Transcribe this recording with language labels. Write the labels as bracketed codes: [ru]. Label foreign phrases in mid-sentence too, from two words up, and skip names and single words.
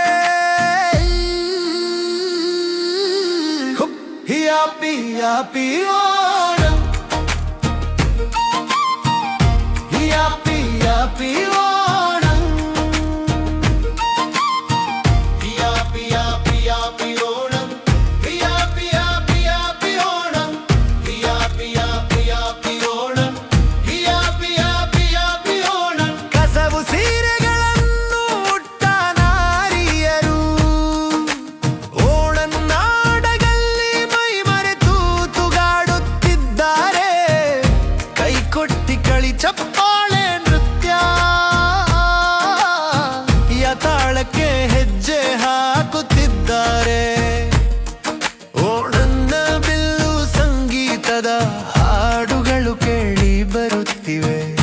[en] Happy happy Onam, happy happy Onam, happy happy happy Onam, happy happy happy Onam, happy happy happy Onam, happy happy happy Onam. [kn] ಕಸವು ಸೀರೆಗಳನ್ನು ಉಟ್ಟ ನಾರಿಯರು ಓಣನ್ನಾಡಗಲ್ಲಿ ಮೈ ಮರೆತು ತೂಗಾಡುತ್ತಿದ್ದಾರೆ. ಕೈ ಕೊಟ್ಟಿ ಕಳಿ ಚಪ್ಪಾಳೆ ನೃತ್ಯ, ಯತಾಳಕ್ಕೆ ಹೆಜ್ಜೆ ಹಾಕುತ್ತಿದ್ದಾರೆ. ಓಣನ್ನ ಬಿಲ್ಲು ಸಂಗೀತದ ಹಾಡುಗಳು ಕೇಳಿ ಬರುತ್ತಿವೆ.